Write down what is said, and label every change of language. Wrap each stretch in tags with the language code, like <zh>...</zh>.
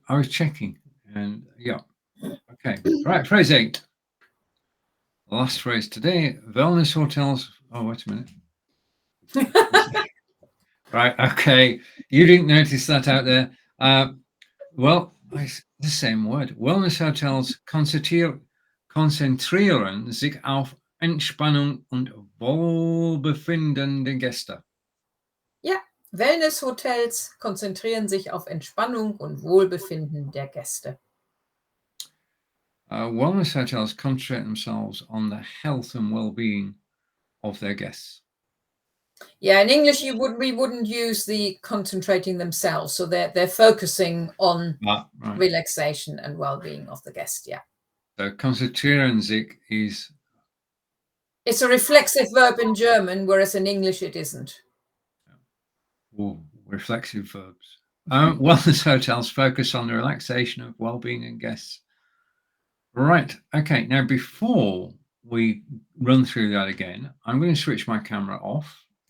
<en>I was checking, and yeah. Okay, right, phrase 8. The last phrase today, wellness hotels. Oh, wait a minute. Right, okay. You didn't notice that out there. Well, the same word.</en> <de>Wellness hotels konzentrieren sich auf Entspannung und Wohlbefinden der Gäste. Ja, Wellness-Hotels konzentrieren sich auf Entspannung und Wohlbefinden der Gäste.</de> <en>Wellness hotels concentrate themselves on the health and well-being of their guests. Yeah, in English we wouldn't use the concentrating themselves, so they're focusing on relaxation and well-being of the guest. Yeah. So</en> <de>konzentrieren sich</de> <en>is. It's a reflexive verb in German, whereas in English it isn't. Oh, reflexive verbs. Wellness hotels focus on the relaxation of well-being and guests. Right. Okay. Now, before we run through that again, I'm going to switch my camera off.</en>